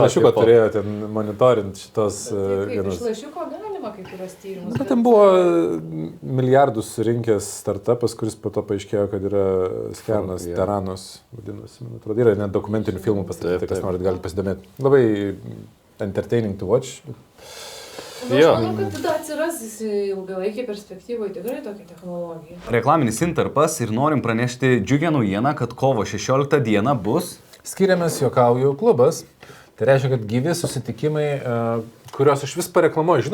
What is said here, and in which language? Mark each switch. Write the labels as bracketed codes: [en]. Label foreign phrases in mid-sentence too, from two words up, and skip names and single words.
[lt] lašiuko tipo. turėjo ten monitorint šitos... Kaip iš lašiuko galima kai kurios tyrimus. Bet ten buvo milijardus surinkęs startupas, kuris po to paaiškėjo, kad yra skemas, Jo. Teranos, vadinasi. Man atrodo, yra net dokumentinių filmų pastatyti, Taip, kas taip. norit, galite pasidomėti. Labai [en] entertaining to watch. [lt] Aš Jo. manau, kad tada atsiras ilgalaikiai perspektyvoje tikrai tokia technologija. Reklaminis intarpas ir norim pranešti džiugią naujieną, kad kovo 16 dieną bus... Skiriamės Juokauju klubas. Tai reiškia, kad gyvi susitikimai, kuriuos aš vis pareklamuoju.